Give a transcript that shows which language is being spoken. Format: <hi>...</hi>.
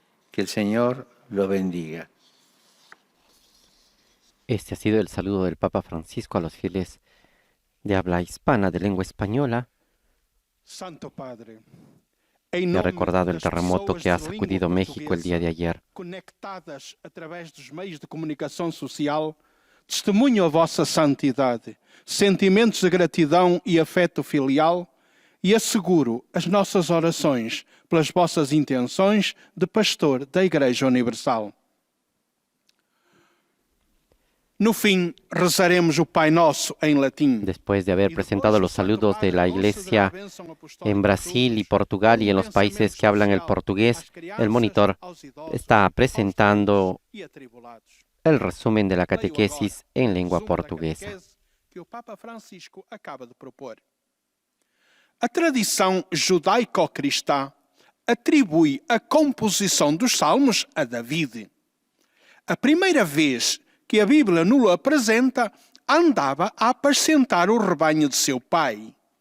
<es>Que el Señor los bendiga. Este ha sido el saludo del Papa Francisco a los fieles de habla hispana, de lengua española. Santo Padre, Me ha recordado el terremoto que ha sacudido México el día de ayer.</es> <pt>Conectadas através dos meios de comunicação social, Testemunho a vossa santidade, sentimentos de gratidão e afeto filial, e asseguro as nossas orações pelas vossas intenções de pastor da Igreja Universal. No fim, rezaremos o Pai Nosso em latim.</pt> <es>Después de haber presentado los saludos de la Iglesia en Brasil y Portugal y en los países que hablan el portugués, el monitor está presentando el resumen de la catequesis en lengua portuguesa.</es> <pt>Que o Papa Francisco acaba de propor. A tradição judaico-cristã atribui a composição dos salmos a David. A primeira vez que a Bíblia nos apresenta, andava a apacentar o rebanho de seu pai.</pt>